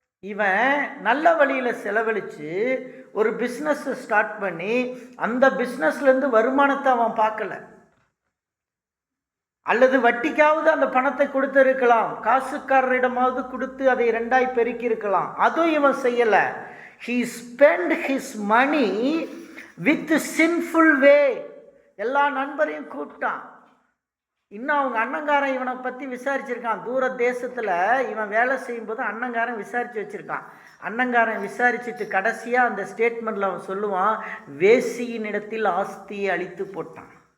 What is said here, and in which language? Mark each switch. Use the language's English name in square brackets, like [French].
[Tamil] இவன் நல்ல வழியில் செலவழித்து ஒரு பிஸ்னஸ் ஸ்டார்ட் பண்ணி அந்த பிஸ்னஸ்லேருந்து வருமானத்தை அவன் பார்க்கல. அல்லது வட்டிக்காவது அந்த பணத்தை கொடுத்திருக்கலாம், காசுக்காரரிடமாவது கொடுத்து அதை 2ஆய் பெருக்கி இருக்கலாம். அதுவும் இவன் செய்யல. [English] he spent his money with sinful way. [Tamil] எல்லா நண்பரையும் கூப்பிட்டான். இன்னும் அவங்க அண்ணங்காரன் இவனை பற்றி விசாரிச்சிருக்கான். தூர தேசத்தில் இவன் வேலை செய்யும்போது அண்ணங்காரன் விசாரித்து வச்சுருக்கான். அண்ணங்காரன் விசாரிச்சுட்டு கடைசியாக அந்த ஸ்டேட்மெண்ட்டில் அவன் சொல்லுவான், வேசியின் இடத்தில் ஆஸ்தியை அழித்து போட்டான்.